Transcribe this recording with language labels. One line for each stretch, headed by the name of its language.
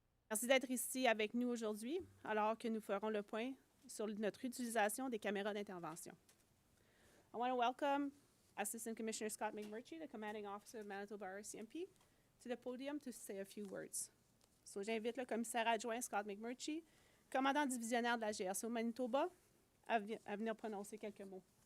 French: Merci d'être ici avec nous aujourd'hui, alors que nous ferons le point sur notre utilisation des caméras d'intervention.
English: I want to welcome Assistant Commissioner Scott McMurtry, the Commanding Officer of Manitoba RCMP, to the podium to say a few words.
French: So, j'invite le commissaire adjoint Scott McMurtry, commandant divisionnaire de la GRC au Manitoba, à venir prononcer quelques mots.